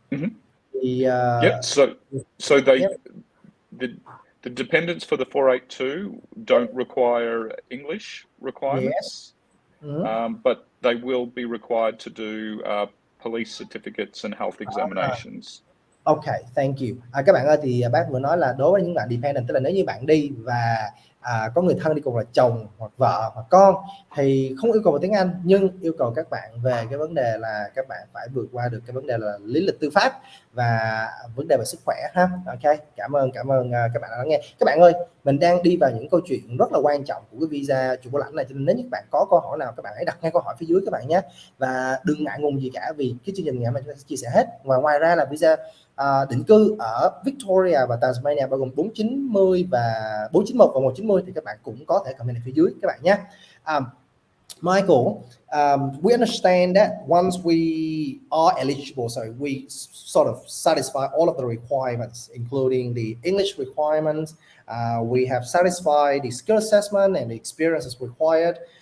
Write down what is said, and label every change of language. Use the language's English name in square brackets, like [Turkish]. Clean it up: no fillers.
[English] So the dependents for the 482 don't require English requirements, but they will be required to do police certificates and health examinations. Okay, thank you. [Vietnamese] Các bạn ơi, thì bác vừa nói là đối với những bạn dependent, tức là nếu như bạn đi và có người thân đi cùng là chồng hoặc vợ hoặc con thì không yêu cầu về tiếng Anh, nhưng yêu cầu các bạn về cái vấn đề là các bạn phải vượt qua được cái vấn đề là lý lịch tư pháp và vấn đề về sức khỏe ha. Ok, cảm ơn các bạn đã lắng nghe. Các bạn ơi, mình đang đi vào những câu chuyện rất là quan trọng của cái visa chủ bảo lãnh này, cho nên nếu như các bạn có câu hỏi nào các bạn hãy đặt ngay câu hỏi phía dưới các bạn nhé, và đừng ngại ngùng gì cả, vì cái chương trình ngày hôm nay chúng ta sẽ chia sẻ hết. Và ngoài ra là visa định cư ở Victoria và Tasmania bao gồm 490 và 491 và 190 thì các bạn cũng có thể comment ở phía dưới các bạn nhé. [English] Michael, we understand that once we are eligible, so we sort of satisfy all of the requirements, including the English requirements. We have satisfied the skill assessment and the experiences required.